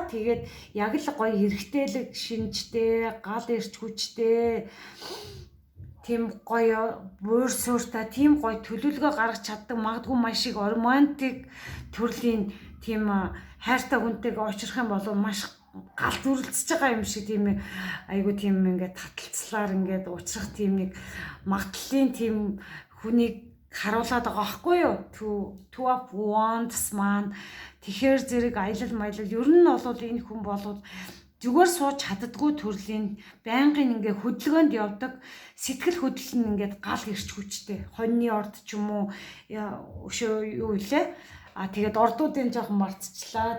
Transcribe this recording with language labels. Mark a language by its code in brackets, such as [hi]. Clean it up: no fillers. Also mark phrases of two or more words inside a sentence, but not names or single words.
[mn] Тэгээд яг л гоё эрэгтэйлэг шинжтэй, гал ирч хүчтэй тийм гоё буур сууртай тийм гоё төлөвлөгөө гаргаж чаддаг, магадгүй маш их романтик төрлийн тийм хайртай хүнтэйгээ уулзах юм бол маш гал зүрэлцэж байгаа юм шиг тийм айгу тийм ингээд таталцлаар ингээд уулзах тийм нэг магадлалын тийм хүнийг харуулад байгаа байхгүй юу? [en] Two of Wands [mn] маань тэгэхээр зэрэг аялал маялал ер нь бол энэ хүн бол зүгээр сууж чаддгүй төрлийн байнгын ингээ хөдөлгөөнд явдаг сэтгэл хөдлөл нь ингээд гал ирч хүчтэй хоньны орд ч юм уу өшөө юу илээ тэгээд ордуудын жоохон мартчихлаа.